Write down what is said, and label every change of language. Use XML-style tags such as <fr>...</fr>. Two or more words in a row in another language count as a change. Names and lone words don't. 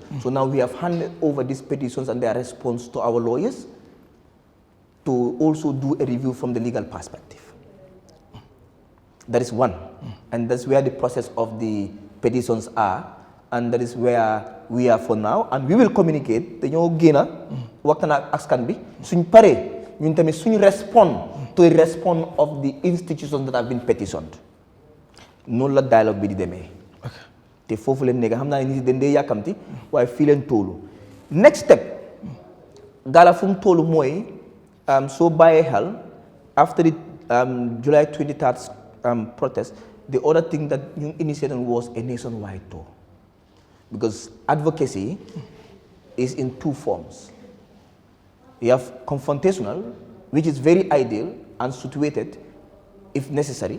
<en>So now we have handed over these petitions and their response to our lawyers to also do a review from the legal perspective. That is one. And that's where the process of the petitions are, and that is where we are for now, and we will communicate.</en> <wo>Dañoo génna waxtaan ak askan bi suñ paree ñun tamit suñ</wo> <en>respond to a response of the institutions that have been petitioned.</en> <fr>Noonu la dialogue bi</fr> <wo>di demee. Te foofu leen nekk xam naa ne nit dañ dee yàkkamti waaye fii leen toolu.</wo> <en>Next step</en> <wo>Gala fu mu toolu mooy soo bàyyee xel</wo> <en>after the July 23rd protest, the other thing that ñu initiated was a nationwide tour. Because advocacy is in two forms. You have confrontational, which is very ideal and situated if necessary.</en>